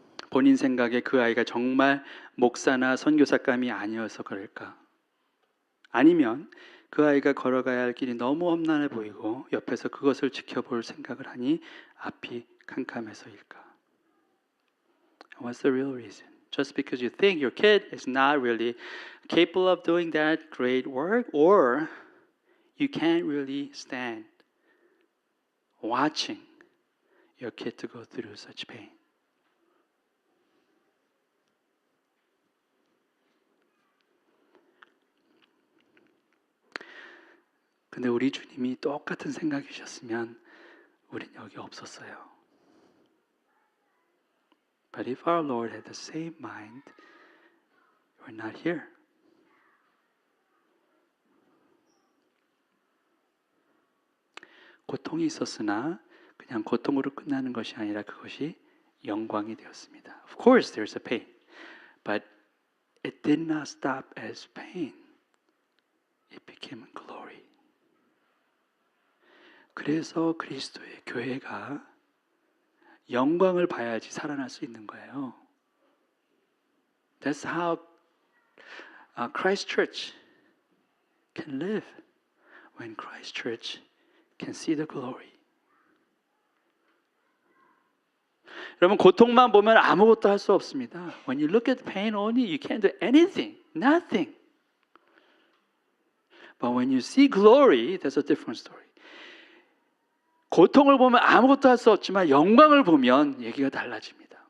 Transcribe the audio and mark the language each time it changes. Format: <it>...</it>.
<ko>본인 생각에 그 아이가 정말 목사나 선교사감이 아니어서 그럴까? 아니면 그 아이가 걸어가야 할 길이 너무 험난해 보이고 옆에서 그것을 지켜볼 생각을 하니 앞이 캄캄해서일까?</ko> <en>What's the real reason? Just because you think your kid is not really capable of doing that great work, or you can't really stand watching your kid to go through such pain.</en> <ko>근데 우리 주님이 똑같은 생각이셨으면 우린 여기 없었어요.</ko> <en>But if our Lord had the same mind, we're not here.</en> <ko>고통이 있었으나 그냥 고통으로 끝나는 것이 아니라 그것이 영광이 되었습니다.</ko> <en>Of course there's a pain, but it did not stop as pain. It became glory.</en> <ko>그래서 그리스도의 교회가 영광을 봐야지 살아날 수 있는 거예요.</ko> <en>That's how Christ Church can live. When Christ Church can see the glory.</en> <ko>여러분 고통만 보면 아무것도 할 수 없습니다.</ko> <en>When you look at pain only, you can't do anything, nothing. But when you see glory, that's a different story.</en> <ko>고통을 보면 아무것도 할 수 없지만 영광을 보면 얘기가 달라집니다.</ko>